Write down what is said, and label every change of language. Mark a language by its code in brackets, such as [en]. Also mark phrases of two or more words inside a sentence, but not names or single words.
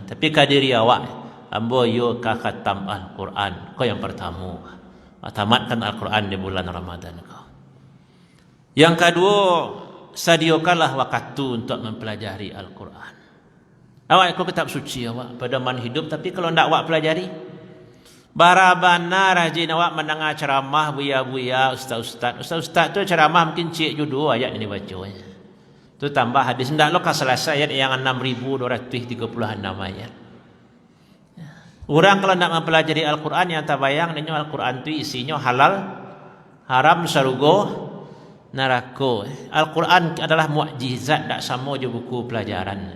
[min] Tapi ke diri awak, ambo yo ka khatam Al-Quran. [id] Kau yang pertama. Tamatkan Al-Quran di bulan Ramadan kau. Yang kedua, sediakanlah waktu untuk mempelajari Al-Quran. [min] Awak ikut kitab suci awak pada man hidup, tapi kalau ndak awak pelajari, barabana rajin awak mendengar ceramah buya-buya ustaz-ustaz. Ustaz-ustaz tu ceramah mungkin cik judul ayat ini bacanya. Tu tambah hadis ndak lo ka selesai ayat yang 6236 ayat. [id] Orang kalau nak mempelajari Al-Quran yang tabayang dengan Al-Quran tu isinya halal, haram, surga, neraka. Al-Quran adalah mukjizat, tak sama je buku pelajaran.